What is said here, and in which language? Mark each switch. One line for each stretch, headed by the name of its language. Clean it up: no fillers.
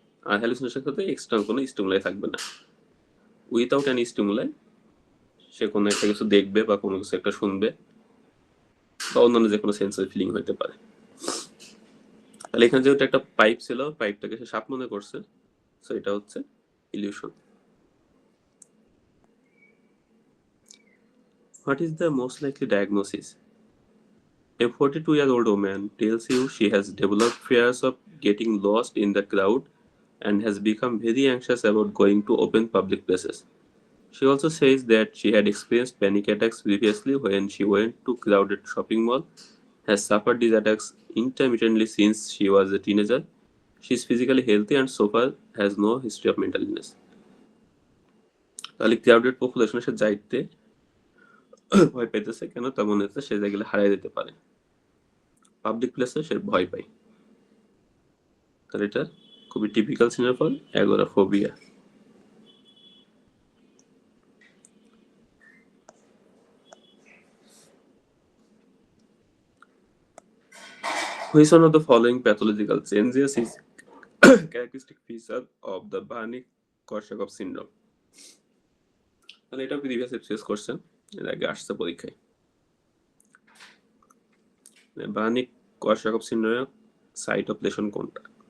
Bangla: আর হ্যালুসিনেশনের ক্ষেত্রে এক্সটার্নাল কোনো স্টিমুলাই থাকবে না। উইথাউট অ্যানি স্টিমুলাই সে কোনো একটা কিছু দেখবে বা কোনো কিছু একটা শুনবে বা অন্যান্য যে কোনো সেন্সরি ফিলিং হইতে পারে। তাহলে এখানে যেহেতু একটা পাইপ ছিল, পাইপটাকে সে সাপ মনে করছে, সো এটা হচ্ছে illusion.
English: What is the most likely diagnosis? A 42-year-old woman tells you she has developed fears of getting lost in the crowd and has become very anxious about going to open public places. She also says that she had experienced panic attacks previously when she went to crowded shopping mall, has suffered these attacks intermittently since she was a teenager. She is physically healthy and so far has no history of mental illness.
Bangla: তাহলে crowded পপুলেশনের সে যাইতে ভয় পাইতেছে কেন? তার মনে হচ্ছে সে গেলে হারিয়ে যেতে পারে, পাবলিক প্লেসে সে ভয় পায়। তাহলে এটা খুবই typical সিনোফল agoraphobia.
English: Which one of the following pathological changes is characteristic feature of the Barney-Korsakoff syndrome?
Bangla: তাহলে এটা প্রিভিয়াস এপিসোড কোশ্চেন, এর আগে আসছে পরীক্ষায়। বার্নি-কর্সাকফ সিন্ড্রোমের সাইট অফ লেশন কোনটা?